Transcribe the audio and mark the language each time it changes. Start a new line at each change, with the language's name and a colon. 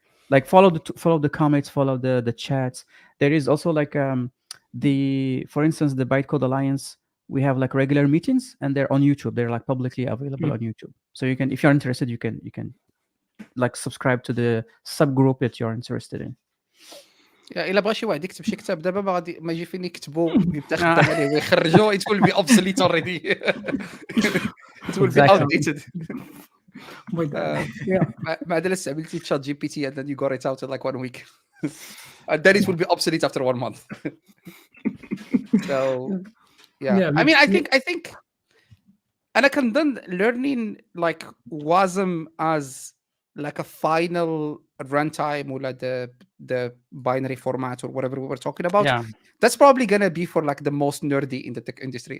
English: Like follow the comments, follow the chats. There is also for instance, the Bytecode Alliance. We have regular meetings, and they're on YouTube. They're publicly available on YouTube. So you can, if you're interested, you can subscribe to the subgroup that you're interested in.
Arabic: الا بغى شي واحد يكتب شي كتاب دابا ما يجي فين يكتبوا يبدا خدام عليه ويخرجوا
English: it will be obsolete already. It will be outdated.
Arabic: ما عاد استعملتي تشات جي بي تي
English: and then you got it out in like 1 week and then it will be obsolete after 1 month. So yeah, I mean I think
Arabic: أنا كنظن
English: learning like WASM as like a final runtime or the binary format or whatever we were talking about, that's probably gonna be for the most nerdy in the tech industry.